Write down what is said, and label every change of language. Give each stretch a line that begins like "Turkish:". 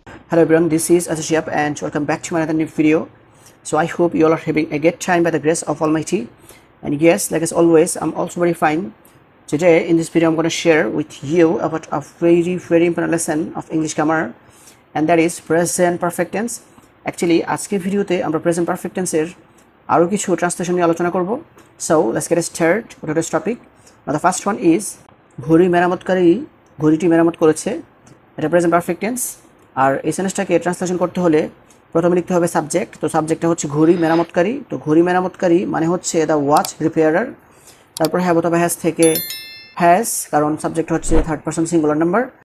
English: Hello everyone, this is Shihab and welcome back to another new video. So I hope you all are having a good time by the grace of Almighty. And yes, like as always, I'm also very fine. Today in this video, I'm going to share with you about a very important lesson of English grammar, and that is present perfect tense.
Bangla: Actually, আজকের ভিডিওতে আমরা present perfect tense এর আরো কিছু translation নিয়ে আলোচনা করব.
English: So let's get started with today's topic. Now the first one is
Bangla: ঘড়ি মেরামতকারী ঘড়িটি মেরামত করেছে. এটা
English: present perfect tense.
Bangla: আর এই সেন্টেন্সটাকে ট্রান্সলেশন করতে হলে প্রথমে লিখতে হবে সাবজেক্ট. তো সাবজেক্টটা হচ্ছে ঘড়ি মেরামতকারী. তো ঘড়ি মেরামতকারী মানে হচ্ছে দ্য ওয়াচ রিপেয়ারার. তারপর হ্যাভ অথবা হ্যাজ থেকে হ্যাজ, কারণ সাবজেক্ট হচ্ছে থার্ড পারসন সিঙ্গুলার নাম্বার.